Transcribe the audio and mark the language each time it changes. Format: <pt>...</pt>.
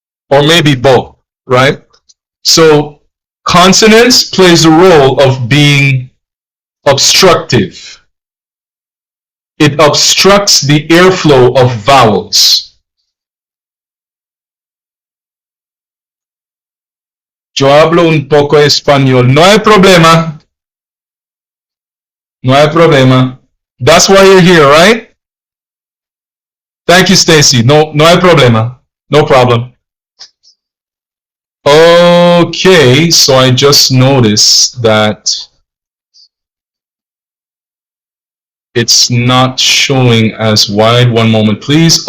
<en>Or maybe bo, right? So consonants plays a role of obstructive. It obstructs the airflow of vowels.</en> <es>Yo hablo un poco español. No hay problema. No hay problema.</es> <en>That's why you're here, right? Thank you, Stacy.</en> <es>No hay problema.</es> <en>No problem. Okay, so I just noticed that it's not showing as wide. One moment, please.</en>